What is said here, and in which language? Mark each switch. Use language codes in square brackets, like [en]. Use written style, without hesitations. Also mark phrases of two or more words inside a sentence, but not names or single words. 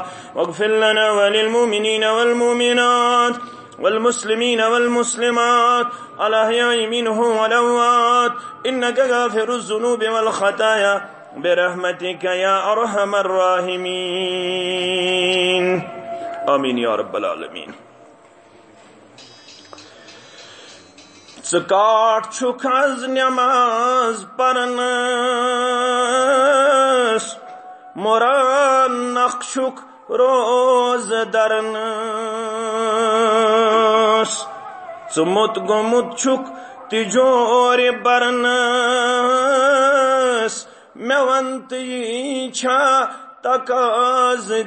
[ar] واغفر لنا وللمؤمنين والمؤمنات والمسلمين والمسلمات الأحياء منهم والأموات إنك غافر الذنوب والخطايا برحمتك يا أرحم الراحمين آمين يا رب العالمين. [ks] زکات چھک از نماز پرنس مران نقشک روز درنس ژمت گومت چھک تجور برنس مے ون یہ چھا تقاض